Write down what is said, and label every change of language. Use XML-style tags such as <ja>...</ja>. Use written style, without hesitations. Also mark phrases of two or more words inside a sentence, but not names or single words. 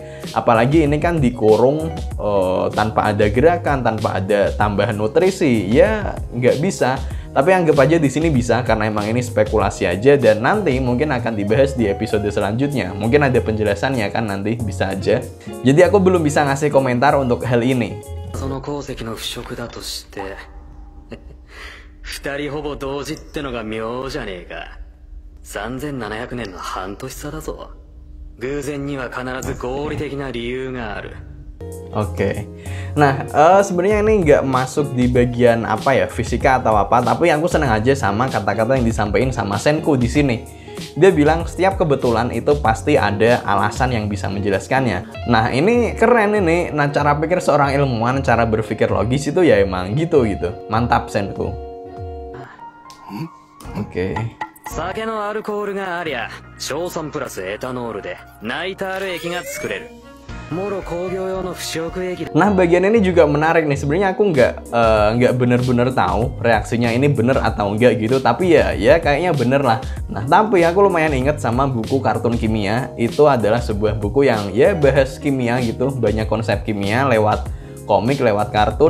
<id>Apalagi ini kan dikurung tanpa ada gerakan, tanpa ada tambahan nutrisi, ya nggak bisa. Tapi anggap aja di sini bisa karena emang ini spekulasi aja, dan nanti mungkin akan dibahas di episode selanjutnya. Mungkin ada penjelasannya kan, nanti bisa aja. Jadi aku belum bisa ngasih komentar untuk hal ini.</id> <ja>二人ほぼ同時ってのが妙じゃねえか。3700年の半年差だぞ。偶然には必ず合理的な理由がある。</ja> <id>Oke, nah sebenarnya ini nggak masuk di bagian apa ya, fisika atau apa, tapi aku seneng aja sama kata-kata yang disampaikan sama Senku di sini. Dia bilang setiap kebetulan itu pasti ada alasan yang bisa menjelaskannya. Nah ini keren ini. Nah cara pikir seorang ilmuwan, cara berpikir logis itu ya emang gitu. Mantap Senku. Oke.</id> <ja>酒のアルコールがありゃ硝酸プラスエタノールでナイタール液が作れる。</ja> <id>Nah bagian ini juga menarik nih. Sebenarnya aku nggak bener-bener tahu reaksinya ini bener atau enggak gitu, tapi ya kayaknya bener lah. Nah tapi aku lumayan inget sama buku kartun kimia. Itu adalah sebuah buku yang ya bahas kimia gitu, banyak konsep kimia lewat komik, lewat kartun.</id>